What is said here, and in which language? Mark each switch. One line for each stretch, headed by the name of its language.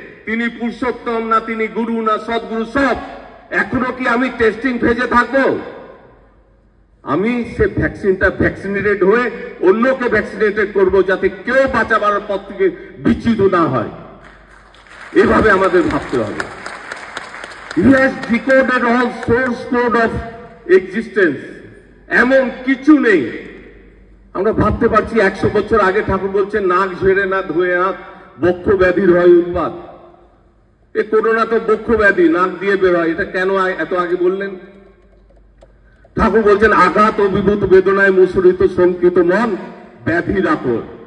Bangla: তিনি পুরুষোত্তম না, তিনি গুরু না, সদ্গুরু সব। এখনো কি আমি টেস্টিং ফেজে থাকবো? আমি সে ভ্যাকসিনটা ভ্যাকসিনেটেড হয়ে অন্যকে ভ্যাকসিনেটেড করব, যাতে কেউ বাঁচাবার পথ থেকে বিচ্যুত না হয়। এভাবে আমাদের ভাবতে হবে।
English: He has decoded all source code of existence.
Bangla: এমন কিছু নেই। আমরা ভাবতে পারছি 100 বছর আগে ঠাকুর বলছেন নাক ঝেড়ে না ধুয়ে হাত, বক্ষ ব্যাধির হয় উৎপাত। এ করোনা তো বক্ষ ব্যাধি, নাক দিয়ে বের হয়। এটা কেন এত আগে বললেন? ঠাকুর বলছেন আঘাত অভিভূত বেদনায় মুসরিত শঙ্কিত মন ব্যাধির আকর।